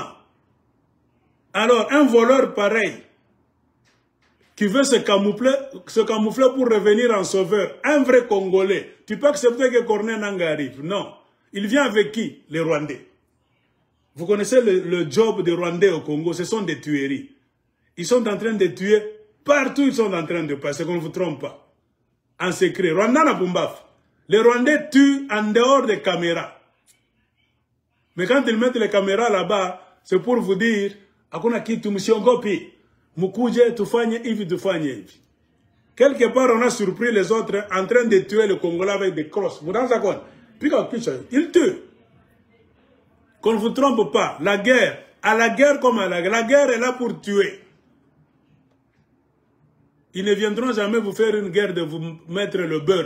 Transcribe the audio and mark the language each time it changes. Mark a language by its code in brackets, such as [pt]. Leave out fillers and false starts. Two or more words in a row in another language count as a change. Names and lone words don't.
[fr] Alors, un voleur pareil qui veut se camoufler pour revenir en sauveur, un vrai Congolais, tu peux accepter que Corneille Nangaa arrive? Non. Il vient avec qui? Les Rwandais. Vous connaissez le job des Rwandais au Congo, ce sont des tueries. Ils sont en train de tuer partout, ils sont en train de passer, qu'on ne vous trompe pas. En secret. Rwanda na Pumbaf. Les Rwandais tuent en dehors des caméras. Mais quand ils mettent les caméras là-bas, c'est pour vous dire, [sw] hakuna kitu msiogopi. Mukuje tufanye hivi, tufanye hivi. [fr] Quelque part, on a surpris les autres en train de tuer le Congolais avec des crosses. Vous rendez compte? Puis ils tuent. Qu'on ne vous trompe pas, la guerre, à la guerre comme à la guerre est là pour tuer. Ils ne viendront jamais vous faire une guerre de vous mettre le beurre.